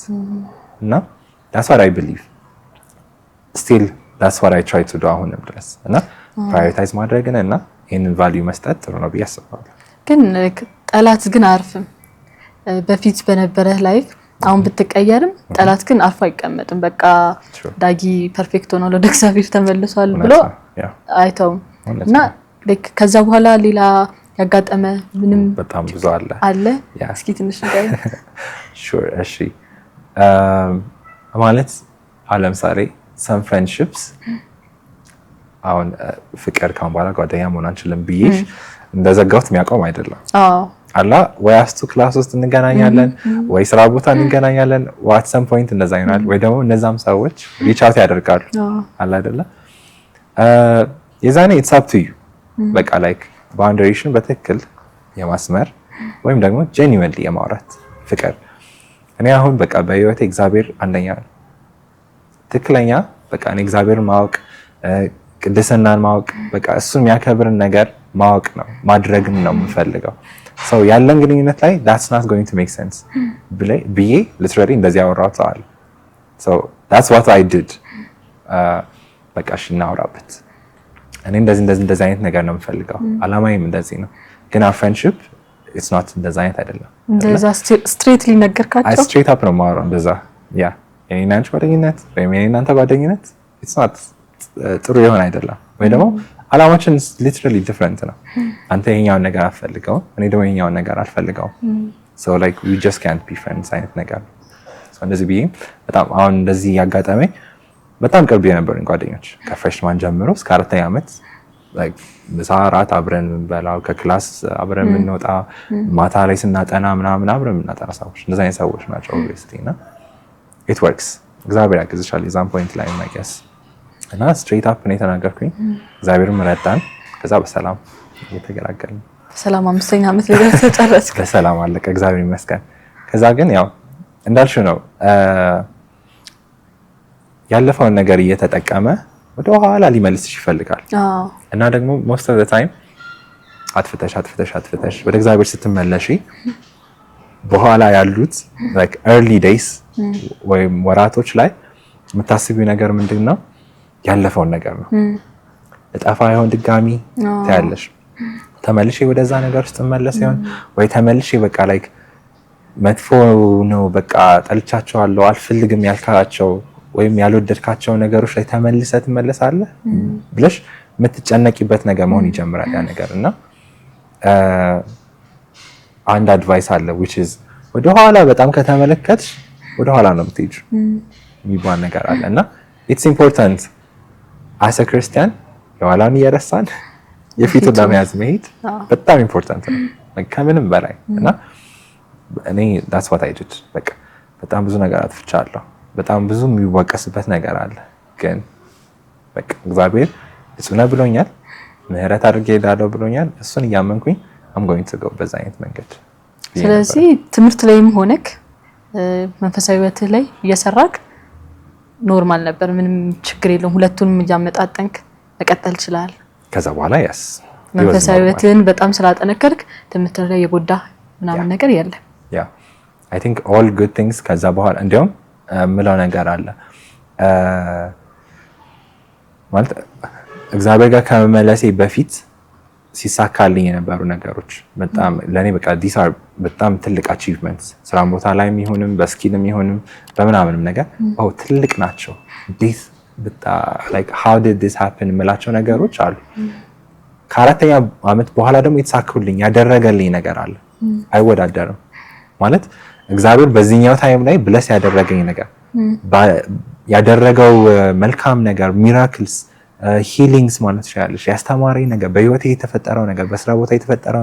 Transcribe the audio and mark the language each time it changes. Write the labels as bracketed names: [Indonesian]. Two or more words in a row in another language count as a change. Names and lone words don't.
[Amharic] እና [English] that's what I believe still that's what I try to do [Amharic] አሁንም ድረስ እና prioritize ማድረግን እና ይሄንን ቫልዩ መስጠት ጥሩ ነው ብዬ አስባለሁ። ግን ጠላት ግን አርፍም በፊት በነበረ ላይፍ አሁን ብትቀየርም ጠላት ግን አርፎ አይቀመጥም። በቃ ዳጊ ፐርፌክት ሆኖ ወደ እግዚአብሔር ተመልሷል ብሎ አይተውም እና ከዛ በኋላ ሌላ ያጋጠመ ምንም በጣም ብዙ አለ እስኪ ትንሽ ነገር ሹር እሺ ማለት ለምሳሌ [English] some friendships [Amharic] አሁን ፍቅር ካሁን በኋላ ጓደኛ መሆን አንችልም ብዬሽ እንደዘጋሁት የሚያቆም አይደለም አላ ወይ አስቱ ክላስ ውስጥ እንገናኛለን ወይ ስራ ቦታ እንገናኛለን [English] at some point [Amharic] እንደዛ ይሆናል ወይ ደግሞ እነዛም ሰዎች [English] reach out [Amharic] ያደርጋሉ አላ አይደለ የዛኔ [English] it's up to you [Amharic] በቃ like ባውንደሪሽን በትክክል የማስመር ወይም ደግሞ genuinely የማውራት ፍቅር እኔ አሁን በቃ በህይወቴ እግዚአብሔር አንደኛ ትክክለኛ በቃ እኔ እግዚአብሔርን ማወቅ ቅድስናን ማወቅ በቃ እሱ የሚያከብርን ነገር ማወቅ ነው ማድረግም ነው የምፈልገው ሰው ያለን ግንኙነት ላይ [English] that's not going to make sense [Amharic] ብዬ literally እንደዚህ ያወራው ሰዋል [English] so that's what I did [Amharic] በቃ እሺ እናውራበት እኔ እንደዚህ አይነት ነገር ነው የምፈልገው አላማዬም እንደዚህ ነው ግን [English] our friendship it's not [Amharic] እንደዛ አይነት አይደለም እንደዛ ስትሬትሊ ነገርካቸው [English] straight up [Amharic] ነው ማውራው እንደዛ ያ የኔና አንቺ ጓደኝነት ወይም የኔና አንተ ጓደኝነት [English] it's not [Amharic] ጥሩ የሆነ አይደለም ወይ ደግሞ አላማችን [English] literally different [Amharic] ነው አንተ የኛውን ነገር አትፈልገው እኔ ደግሞ የኛውን ነገር አልፈልገው [English] so like we just can't be friends [Amharic] አይነት ነገር so እንደዚህ ቢይ በጣም አሁን እንደዚህ ያጋጠመኝ በጣም ቅርብ የነበሩኝ ጓደኞች ከፍሬሽማን ጀምሮ እስከ 4ኛ ዓመት like ምሳ እራት አብረን እንበላው ከክላስ አብረን እንወጣ ማታ ላይ ስናጠና ምናምን አብረን እናጠና ሰዎች እንደዛ አይነት ሰዎች ናቸው obviously እና [English] it works [Amharic] እግዚአብሔር ያግዝሻል የዛን ፖይንት ላይ [English] I guess [Amharic] እና [English] straight up [Amharic] ነው የተናገርኩኝ እግዚአብሔርም ረዳን ከዛ በሰላም እየተገላገልን ሰላም 5ኛ ዓመት ላይ ተጨረስክ በሰላም አለቀ እግዚአብሔር ይመስገን ከዛ ግን ያው እንዳልሽው ነው ያለፈውን ነገር እየተጠቀመ ወደ ኋላ ሊመልስሽ ይፈልጋል እና ደግሞ [English] most of the time [Amharic] አትፍተሽ ወደ እግዚአብሔር ስትመለሺ በኋላ ያሉት [English] like early days [Amharic] ወይም ወራቶች ላይ የምታስቢው ነገር ምንድነው ያለፈውን ነገር ነው እጣፋ ይሆን ድጋሚ ታያለሽ ተመልሼ ወደዛ ነገር ውስጥ መለስ ይሆን ወይ ተመልሼ በቃ ላይክ መጥፎ ነው በቃ ጠልቻቸዋለሁ አልፈልግም ያልካቸው ወይም ያልወደድካቸው ነገሮች ላይ ተመልሰህ ትመለሳለህ ብለሽ የምትጨነቂበት ነገር መሆን ይጀምራል ያ ነገር። እና አንድ አድቫይስ አለ [English] which is [Amharic] ወደ ኋላ በጣም ከተመለከትሽ ወደ ኋላ ነው የምትሄጂው የሚባል ነገር አለ። እና [English] it's important as a Christian [Amharic] የኋላን እየረሳን የፊቱን ለመያዝ መሄድ በጣም ኢምፖርታንት ነው ከምንም በላይ። እና እኔ [English] that's what I did [Amharic] በቃ በጣም ብዙ ነገር አጥፍቻለሁ። በጣም ብዙ የሚወቀስበት ነገር አለ። ግን በቃ እግዚአብሔር እሱ ነው ብሎኛል፣ ምህረት አድርጌ ሄዳለሁ ብሎኛል። እሱን እያመንኩኝ [English] I'm going to go [Amharic] በዛ አይነት መንገድ። ስለዚህ ትምህርት ላይም ሆነክ መንፈሳዊ ህይወትህ ላይ እየሰራክ ኖርማል ነበር፣ ምንም ችግር የለውም። ሁለቱንም እያመጣጠንክ መቀጠል ይችላል። ከዛ በኋላ ያስ መንፈሳዊ ህይወትህን በጣም ስላጠነከርክ ትምህርት ላይ የጎዳ ምናምን ነገር የለም። ያ [English] I think all good things [Amharic] ከዛ በኋላ እንዲያውም ምለው ነገር አለ ማለት እግዚአብሔር ጋር ከመመለሴ በፊት ሲሳካልኝ የነበሩ ነገሮች በጣም ለኔ በቃ [English] these are [Amharic] በጣም ትልቅ achievements ስራ ቦታ ላይም ይሁንም በስኪልም ይሁንም በምናምንም ነገር ትልቅ ናቸው። [English] this like how did this happen [Amharic] የምላቸው ነገሮች አሉ። ከአራተኛ ዓመት በኋላ ደግሞ የተሳኩልኝ ያደረገልኝ ነገር አለ። አይወዳደርም ማለት እግዚአብሔር በዚህኛው ታይም ላይ ብለስ ያደረገኝ ነገር ያደረገው መልካም ነገር [English] miracles healings [Amharic] ማለት ይችላልሽ ያስተማረኝ ነገር በህይወቴ የተፈጠረው ነገር በስራ ቦታ የተፈጠረው